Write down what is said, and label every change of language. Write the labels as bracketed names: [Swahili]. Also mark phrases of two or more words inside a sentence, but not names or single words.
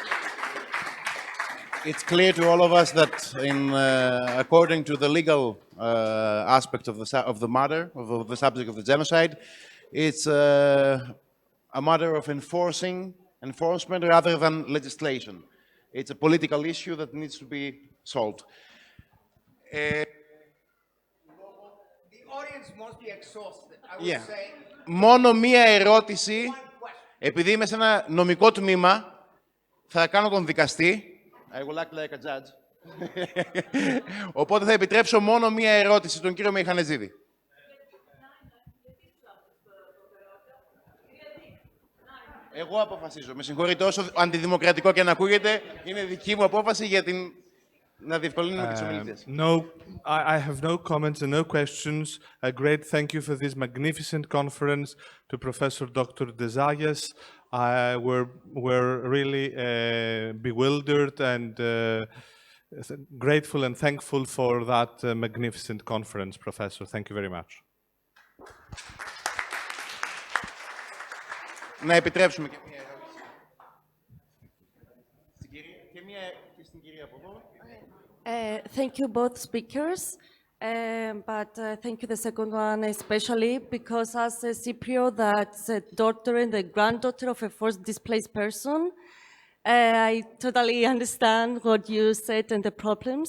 [English] It's clear to all of us that, according to the legal aspect of the matter, of the subject of the genocide, it's a matter of enforcement rather than legislation. It's a political issue that needs to be solved. The audience must be exhausted. I would say. [Greek] Μόνο μία ερώτηση, επειδή είμαι σε ένα νομικό τμήμα, θα κάνω τον δικαστή. [English] I will act like a judge. [Greek] Οπότε θα επιτρέψω μόνο μία ερώτηση, τον κύριο Μηχανεζίδη. Εγώ αποφασίζω. Με συγχωρείτε, όσο αντιδημοκρατικό και να ακούγεται, είναι δική μου απόφαση για την... να διευκολύνουμε τις ομιλητές. [English] No, I have no comments and no questions. A great thank you for this magnificent conference to Professor Dr. Zayas. We're really bewildered and grateful and thankful for that magnificent conference, Professor. Thank you very much. [Greek] Να επιτρέψουμε και μία ερώτηση. Και μία και στην κυρία από εδώ. [English] Thank you both speakers, but thank you the second one especially because as a Cypriot that's a daughter and the granddaughter of a forced displaced person, I totally understand what you said and the problems.